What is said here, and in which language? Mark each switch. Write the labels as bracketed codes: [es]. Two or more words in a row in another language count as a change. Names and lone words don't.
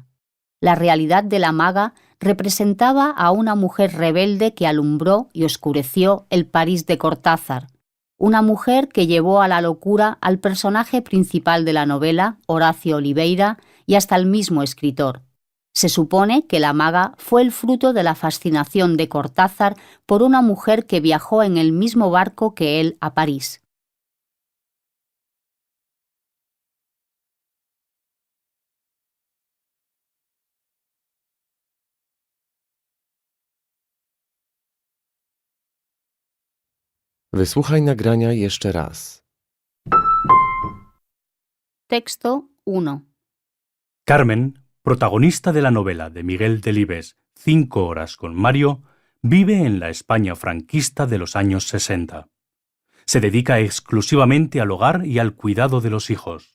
[es] La realidad de la maga representaba a una mujer rebelde que alumbró y oscureció el París de Cortázar, una mujer que llevó a la locura al personaje principal de la novela, Horacio Oliveira, y hasta el mismo escritor. Se supone que la maga fue el fruto de la fascinación de Cortázar por una mujer que viajó en el mismo barco que él a París. [pl] Wysłuchaj nagrania jeszcze raz. [es] Texto 1. Carmen, protagonista de la novela de Miguel Delibes, 5 horas con Mario, vive en la España franquista de los años 60. Se dedica exclusivamente al hogar y al cuidado de los hijos.